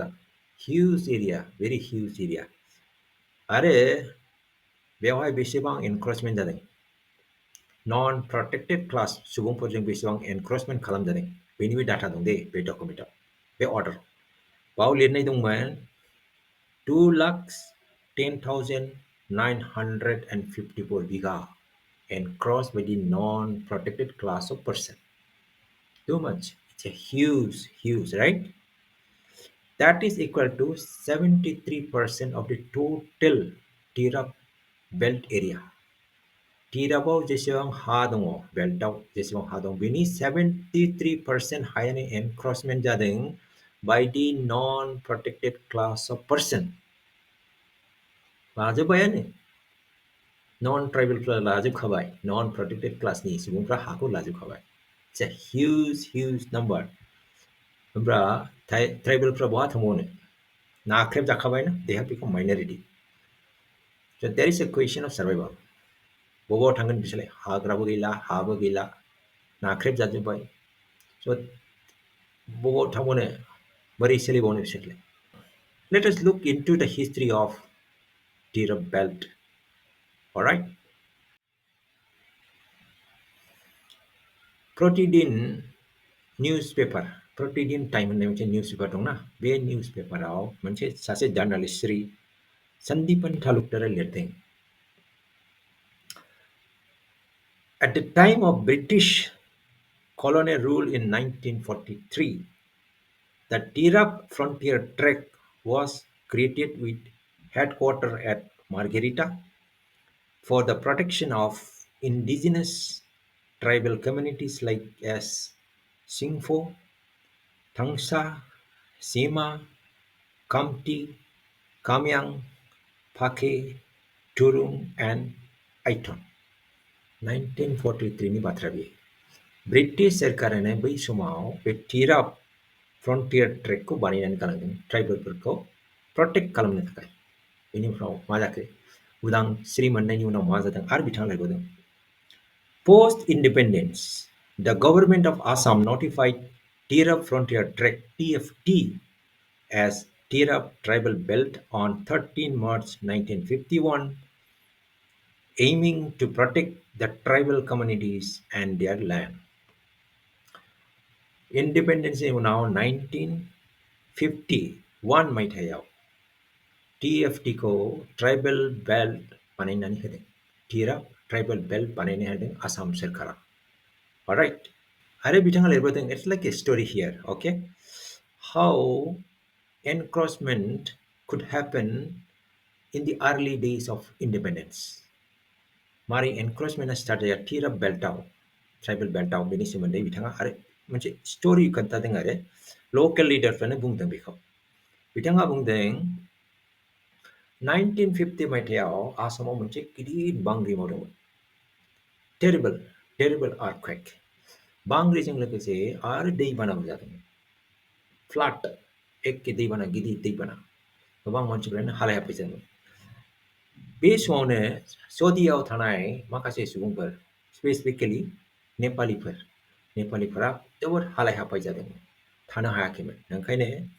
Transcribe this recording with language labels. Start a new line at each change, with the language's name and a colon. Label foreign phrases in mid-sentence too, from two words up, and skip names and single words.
English: huge area, very huge area.
Bodo: आरो बेवहाय बेसेबां एनक्रोचमेन्ट जादों?
English: non protected class
Bodo: सुबुंफोरजों बेसेबां एनक्रोचमेन्ट खालामजादों बेनिबो डाटा दं दे बे डकुमेन्टआव, बे अर्डार। बाव लिरनाय दंमोन 2,10,954 बिघा
English: encroached by the non-protected class of person. Too much. It's a huge, right? That is equal to 73% of the total Tirap belt area.
Bodo: Tirapआव जेसेबां हा दङ, बेल्टआव जेसेबां हा दं, बेनि 73% हायानो एनक्रोचमेन्ट जादों
English: by the non-protected class of person.
Bodo: लाजोब्बायानो नन ट्राइबेलफ्रा लाजोबखाबाय,
English: non protected
Bodo: क्लासनि सुबुंफ्रा हाखौ लाजोबखाबाय।
English: It's a huge number.
Bodo: होमब्ला ट्राइबेलफ्रा बहा थांबावनो? नाख्रेब जाखाबायना,
English: they have become minority. So there is a question of survival.
Bodo: बबाव थांगोन बिसोरलाय? हाग्राबो गैला, हाबो गैला, नाख्रेब जाजोब्बाय। So बबाव थांबावनो, बोरै सोलिबावनो बिसोरलाय?
English: Let us look into the history of Tirap Belt. All right.
Bodo: प्रतिदिन निउसपेपार, प्रतिदिन टाइम होननाय मोनसे निउसपेपार दंना, बे निउसपेपाराव मोनसे सासे जार्नालिस्ट श्री सन्दीपन तालुकदारा लिरदों।
English: At the time of British colonial rule in 1943, the Tirap Frontier Tract was created with headquarters at Margherita for the protection of indigenous tribal communities like as Singpho, Tangsa, Sema, Kamti, Kamyang, Pake, Turung, and Aiton.
Bodo: 1943 नि बाथ्रा बेयो। ब्रिटिश सोरखारानो बै समाव बे टिराप फ्रन्टियर ट्रेकखौ बानायनानै गालांदों ट्राइबेलफोरखौ प्रटेक्ट खालामनो थाखाय। बेनि उनाव मा जाखो? उदांस्रि मोननायनि उनाव मा जादों? आरो बिथाङा लिरबावदों,
English: post independence The government of Assam notified Tirap Frontier Tract TFT as Tirap Tribal Belt on 13 March 1951, aiming to protect the tribal communities and their land. Independence is now
Bodo: 1951 मायथाइयाव TFT को ट्राइबल बेल्ट बानायनानै होदों टिराप ट्राइबल बेल्ट बानायना होदों आसाम सोरखारा alright आरो बिथाङा लिरबोदों
English: it's like a story here okay how encroachment could happen in the early days of independence
Bodo: मारै
English: encroachment start
Bodo: जाया टिराप बेल्टआव ट्राइबल बेल्टआव बेनि सोमोन्दै बिथाङा आरो मोनसे स्टोरी खोन्थादों आरो लकेल लिडारफ्रानो बुंदों बेखौ बिथाङा बुंदों 1950 मायथाइयाव आसामाव मोनसे गिदिर बांग्रि मावदोंमोन
English: terrible terrible earthquake
Bodo: बांग्रिजों लोगोसे आरो दैबानाबो जादोंमोन फ्लाड एखे दैबाना गिदिर दैबाना गोबां मानसिफ्रानो हालाय हाफाय जादोंमोन बे समावनो सौदियाव थानाय माखासे सुबुंफोर स्पेसिफिकेलि नेपालिफोरा जोबोद हालाय हाफाय जादोंमोन थानो हायाखैमोन ओंखायनो